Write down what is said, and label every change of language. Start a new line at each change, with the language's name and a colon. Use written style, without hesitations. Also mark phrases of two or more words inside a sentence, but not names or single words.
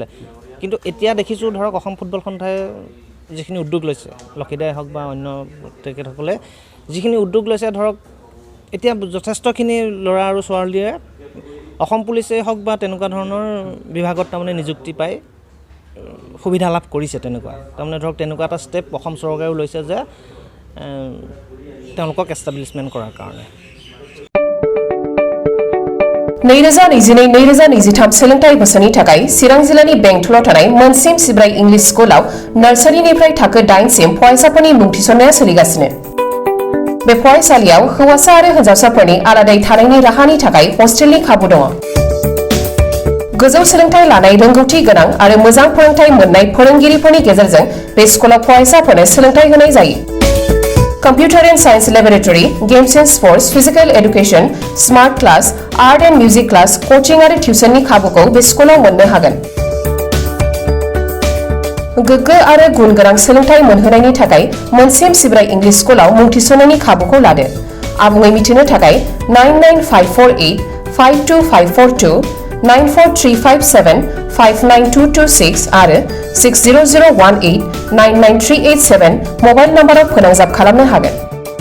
Assamese: কিন্তু এতিয়া দেখিছোঁ ধৰক অসম ফুটবল সন্থাই যিখিনি উদ্যোগ লৈছে, লক্ষীদাই হওক বা অন্য তেখেতসকলে যিখিনি উদ্যোগ লৈছে, ধৰক এতিয়া যথেষ্টখিনি ল'ৰা আৰু ছোৱালীয়ে অসম পুলিচেই হওক বা তেনেকুৱা ধৰণৰ বিভাগত তাৰমানে নিযুক্তি পাই সুবিধা লাভ কৰিছে। তেনেকুৱা তাৰমানে ধৰক তেনেকুৱা এটা ষ্টেপ অসম চৰকাৰেও লৈছে যে তেওঁলোকক এষ্টাব্লিছমেণ্ট কৰাৰ কাৰণে।
Bodo: 2022-2023 सोलोंथाइ बोसोरनि थाखाय चिरां जिल्लानि बेंटलाव थानाय मोनसिम सिब्राय इंलिश स्कुलाव नार्सारिनिफ्राय थाखो 8 सिम फरायसाफोरनि मुं थिसननाया सोलिगासिनो। बे फरायसालियाव हौवासा आरो हिनजावसाफोरनि आलादायै थानायनि राहानि थाखाय हस्टेलनि खाबु दङ। गोजौ सोलोंथाइ लानाय रोंगौथि गोनां आरो मोजां फोरोंथाइ मोननाय फोरोंगिरिफोरनि गेजेरजों बे स्कुलाव फरायसाफोरनो सोलोंथाइ होनाय जायो।
English: Computer and Science Laboratory, Games and Sports, Physical Education, Smart Class, Art and Music Class, Coaching
Bodo: आरो टिउसननि खाबुखौ बे स्कुलाव मोननो हागोन। गोग्गो आरो गुन गोनां सोलोंथाइ मोनहोनायनि थाखाय मोनसेम सिब्राय इंलिश स्कुलाव मुं थिसननायनि खाबुखौ लादो। आबुङै मिथिनो थाखाय 995485252 94357592226 आरो 60018993887 मबाइल नम्बराव फोनांजाब खालामनो हागोन।